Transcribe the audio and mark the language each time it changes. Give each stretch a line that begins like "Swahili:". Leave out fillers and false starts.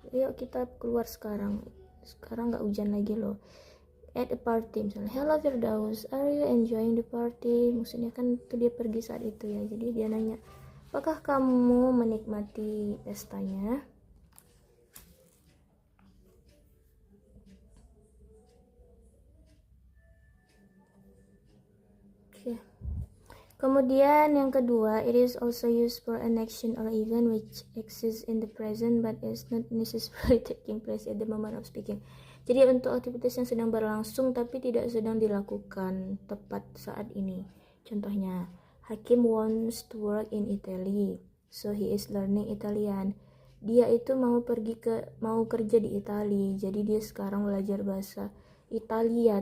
Indonesian: Yuk kita keluar sekarang. Sekarang nggak hujan lagi loh.
English: At a party misalnya, hello Firdaus, are you enjoying the party?
Indonesian: Maksudnya kan itu dia pergi saat itu ya. Jadi dia nanya, apakah kamu menikmati pestanya? Oke. Kemudian yang kedua,
English: it is also used for an action or event which exists in the present but is not necessarily taking place at the moment of speaking.
Indonesian: Jadi untuk aktivitas yang sedang berlangsung tapi tidak sedang dilakukan tepat saat ini.
English: Contohnya, Hakim wants to work in Italy, so he is learning Italian.
Indonesian: Dia itu mau kerja di Italia, jadi dia sekarang belajar bahasa Italia.